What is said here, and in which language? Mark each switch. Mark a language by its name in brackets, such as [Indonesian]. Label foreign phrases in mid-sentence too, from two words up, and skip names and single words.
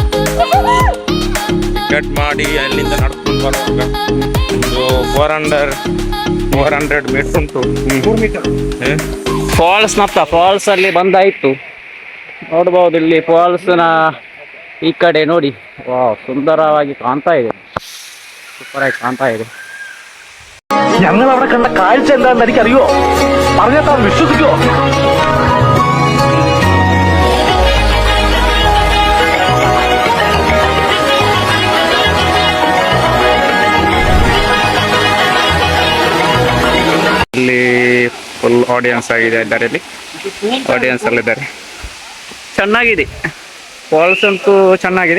[Kannada] ಟಿಕೆಟ್ ಮಾಡಿ ಅಲ್ಲಿಂದ ನಡ್ಕೊಂಡು ಬರುವಾಗ ಒಂದು 400 ಮೀಟರ್ ಉಂಟು. 3 ಮೀಟರ್ ಫಾಲ್ಸ್ ನತ್ತ ಫಾಲ್ಸ್ ಅಲ್ಲಿ ಬಂದಾಯಿತು. ನೋಡ್ಬೋದು ಇಲ್ಲಿ ಫಾಲ್ಸ್ನ ಈ ಕಡೆ ನೋಡಿ. ವಾವ್, ಸುಂದರವಾಗಿ ಕಾಣ್ತಾ ಇದೆ. ಸೂಪರ್ ಆಗಿ ಕಾಣ್ತಾ ಇದೆ. [Malayalam] ഞങ്ങൾ അവിടെ കണ്ട കാഴ്ച എന്താണെന്ന് എനിക്കറിയോ, പറഞ്ഞാൽ വിശ്വസിക്കോ? [Kannada] ಇಲ್ಲಿ [English] full audience [Kannada] ಆಗಿದೆ. ಇಲ್ಲಿ ಆಡಿಯನ್ಸ್ ಅಲ್ಲಿದ್ದಾರೆ. ಚೆನ್ನಾಗಿದೆ ಫಾಲ್ಸ್ ಅಂತೂ ಚೆನ್ನಾಗಿದೆ.